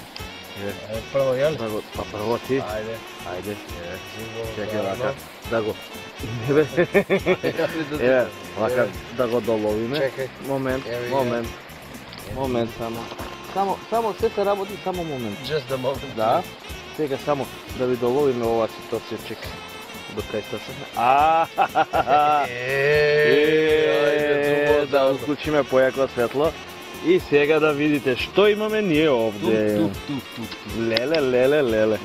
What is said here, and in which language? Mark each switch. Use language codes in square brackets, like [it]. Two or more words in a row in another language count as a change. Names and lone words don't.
[mk] Прво јали? Да го, па прво ти. Ајде. Ајде. Чекај Чекај вака. Да го. Не бе. Е, вака да го доловиме. Чекај. Момент, Еве, момент. Момент само. Само се работи, само момент. [en] Just a moment. [mk] Да. Сега само да ви доловиме ова ситуација, чекај. До кај сте се. Да уклучиме појако светло. И сега да видите што имаме ние овде. Тук. Леле.